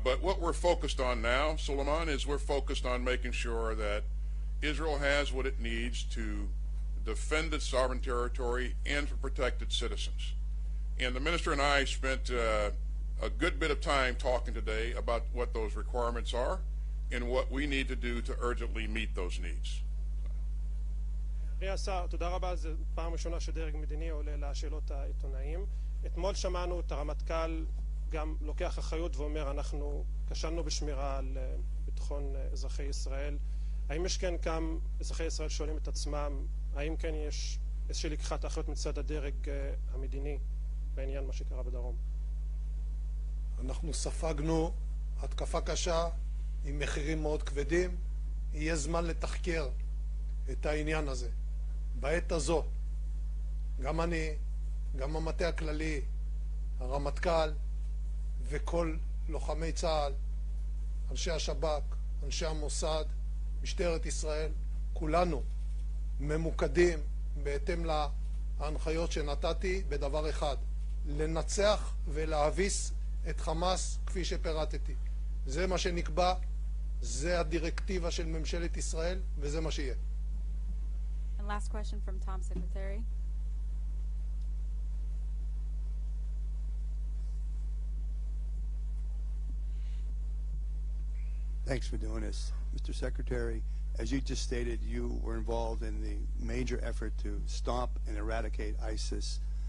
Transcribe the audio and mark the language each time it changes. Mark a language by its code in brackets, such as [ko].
[en] But what we're focused on now, Suleiman, is we're focused on making sure that Israel has what it needs to defend its sovereign territory and to protect its citizens. And the minister and I spent a good bit of time talking today about what those requirements are and what we need to do to urgently meet those needs. [he] השר, תודה רבה. זו פעם ראשונה שדרג מדיני עולה לשאלות העיתונאים. אתמול שמענו את הרמטכ"ל גם לוקח אחריות ואומר אנחנו כשלנו בשמירה על ביטחון אזרחי ישראל. האם יש כן גם אזרחי ישראל שואלים את עצמם, האם כן יש איזושהי לקיחת אחריות מצד הדרג המדיני בעניין מה שקרה בדרום? אנחנו ספגנו התקפה קשה עם מחירים מאוד כבדים. יהיה זמן לתחקר את העניין הזה. בעת הזו, גם אני, גם המטה הכללי, הרמטכ"ל וכל לוחמי צה"ל, אנשי השב"כ, אנשי המוסד, משטרת ישראל, כולנו ממוקדים בהתאם להנחיות שנתתי בדבר אחד, לנצח ולהביס את חמאס כפי שפירטתי. זה מה שנקבע, זה הדירקטיבה של ממשלת ישראל וזה מה שיהיה. [en] And last question from Tom, Secretary. Thanks for doing this. Mr. Secretary, as you just stated, you were involved in the major effort to stomp and eradicate ISIS.